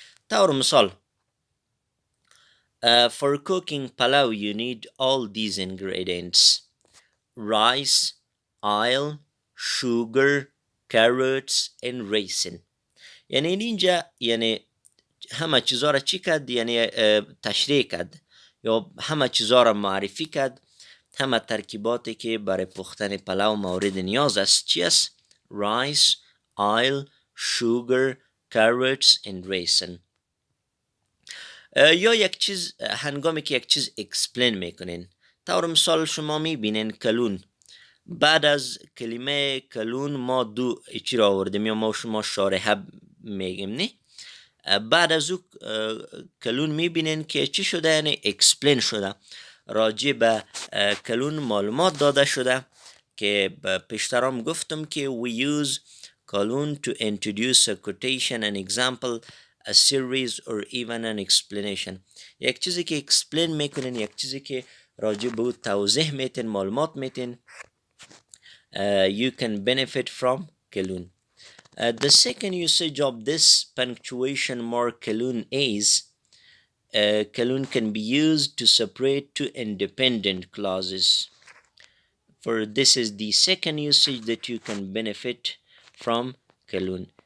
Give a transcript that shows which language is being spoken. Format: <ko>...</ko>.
<fa>طور مثال</fa> <en>for cooking palau you need all these ingredients: rice, oil, sugar, carrots and raisin.</en> <fa>یعنی اینجا یعنی همه چیزا را چی کرد؟ یعنی تشریح کرد یا همه چیزا را معرفی کرد، همه ترکیباتی که برای پختن پلاو مورد نیاز است. چی است؟</fa> <en>rice, oil, sugar, carrots and raisin.</en> <fa>یا یک چیز هنگامی که یک چیز اکسپلین میکنین، طور مثال شما میبینین کلون، بعد از کلمه کلون ما دو چی را آوردیم یا ما شما شارحه میگیم نه. بعد از او کلون میبینین که چی شده؟ یعنی اکسپلین شده، راجع به کلون معلومات داده شده که پیشترام گفتم که</fa> <en>we use colon to introduce a quotation, an example, a series or even an explanation.</en> <fa>یک چیزی که اکسپلین میکنین، یک چیزی که راجع به او توضیح میتین، معلومات میتین،</fa> <en>you can benefit from kalun. The second usage of this punctuation mark kalun is kalun can be used to separate two independent clauses. For this is the second usage that you can benefit from kalun.</en>